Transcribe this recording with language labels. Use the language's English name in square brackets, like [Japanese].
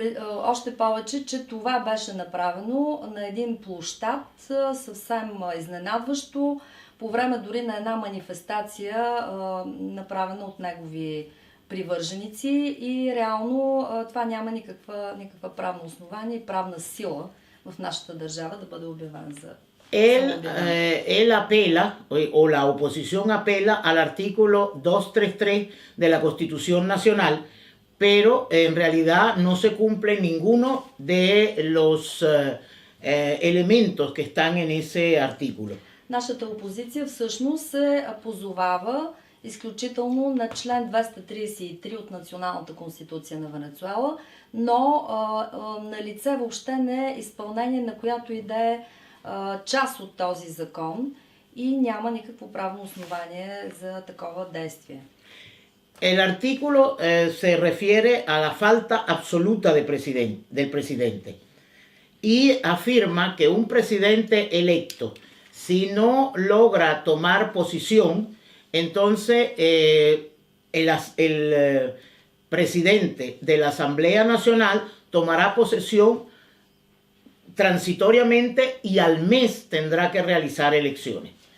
[Bulgarian] Още повече, че това беше направено на един площад съвсем изненадващо, по време дори на една манифестация, направена от негови привърженици и реално това няма никаква правно основание и правна сила в нашата държава да бъде обявен за [Spanish] Él apela, o la oposición apela al artículo 233 de la Constitución Nacional, pero en realidad no se cumple ninguno de los elementos que están en ese artículo. [Bulgarian] Нашата опозиция всъщност се позовава изключително на член 233 от Националната конституция на Венецуела, но на лице въобще не е изпълнение на която и да е част от този закон и няма никакво правно основание за такова действие. [Spanish] El artículo se refiere a la falta absoluta del presidente y afirma que un presidente electo, si no logra tomar posición, entonces el presidente de la Asamblea Nacional tomará posesión transitoriamente y al mes tendrá que realizar elecciones.